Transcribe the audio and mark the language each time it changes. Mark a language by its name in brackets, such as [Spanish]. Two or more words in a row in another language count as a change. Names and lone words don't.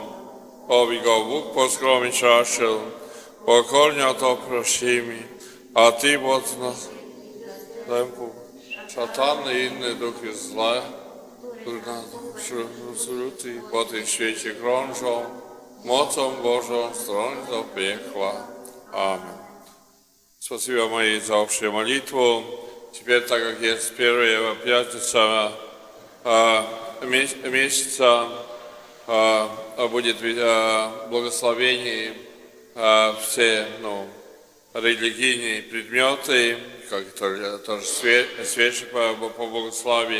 [Polish] Oby go Bóg poskromić raczył, pokornie o to prosimy, a Ty od następu szatany i inne duchy złe, które nas wśród po tym świecie krążą, mocą Bożą strąć do piekła. Amen. [Russian] Спасибо моей за общую молитву. Теперь, так как есть первая пятница месяца, будет благословение все религийные предметы, как тоже свечи по благословению.